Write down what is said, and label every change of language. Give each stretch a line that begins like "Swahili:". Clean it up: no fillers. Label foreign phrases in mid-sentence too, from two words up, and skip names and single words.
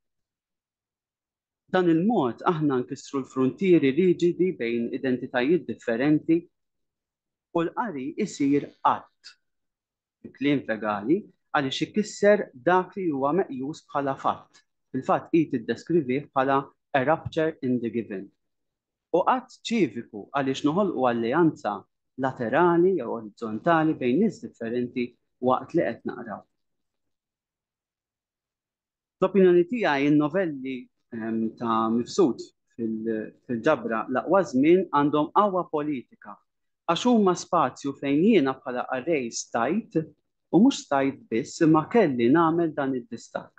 Maltese: Dan il-mod aħna nkissru l-frontieri riġidi bejn identitajiet differenti u l-qari isir qatt. Kliem fegali għaliex ikisser dak li huwa meqjus bħala fatt. Il-fatt qed iddeskrivih bħala
English: a rupture in the given.
Maltese: U qatt ċiviku għaliex noħolqu alleanza laterali jew orizzontali bejn nies differenti waqt li qed naqraw. L-opinjoni tiegħi in-novelli ta' Mifsud fil-ġabra l-aqwa żmien għandhom qawwa politika għax huma spazju fejn jiena bħala qarrej stajt u mhux stajt biss imma kelli nagħmel dan id-distakk.